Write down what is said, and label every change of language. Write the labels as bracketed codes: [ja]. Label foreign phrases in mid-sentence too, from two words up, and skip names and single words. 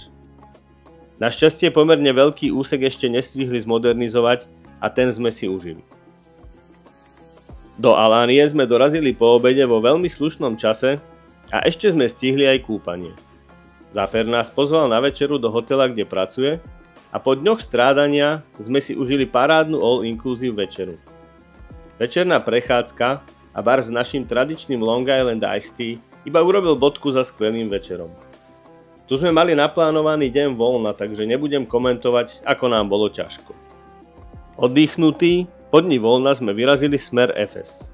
[sk] Našťastie pomerne veľký úsek ešte nestihli zmodernizovať a ten sme si užili. Do Alánie sme dorazili po obede vo veľmi slušnom čase a ešte sme stihli aj kúpanie. Zafer nás pozval na večeru do hotela, kde pracuje, a po dňoch strádania sme si užili parádnu all-inclusive večeru. Večerná prechádzka a bar s naším tradičným Long Island Iced Tea iba urobil bodku za skvelým večerom. Tu sme mali naplánovaný deň voľna, takže nebudem komentovať, ako nám bolo ťažko. Oddychnutí, po dni voľna sme vyrazili smer Efes.